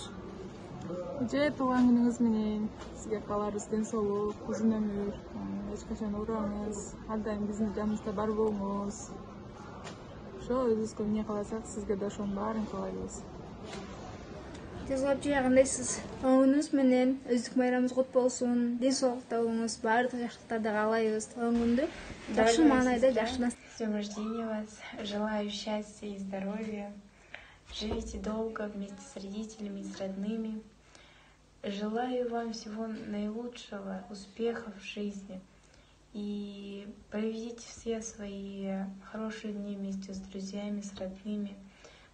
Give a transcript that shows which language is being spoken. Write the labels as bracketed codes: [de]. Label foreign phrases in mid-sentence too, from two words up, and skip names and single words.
[ky] Эже туулган күнүңүз менен сизге кааларыбыз ден соолук, узун өмүр, эч качан оорубаңыз, ар дайым биздин жаныбызда бар болуңуз. Ошо өзүбүзгө эмне кааласак, сизге да ошонун баарын каалайбыз. Жазгап кандайсыз? Туулган күнүңүз менен өздүк байрамыңыз кут болсун. Ден соолукта болуңуз, баардык жакшылыктарды каалайбыз. Туулган күндү жакшы маанайда жакшы. [ru] С днем рождения вас. Желаю счастья и здоровья. Живите долго вместе с родителями и с родными. Желаю вам всего наилучшего, успехов в жизни. И проведите все свои хорошие дни вместе с друзьями, с родными.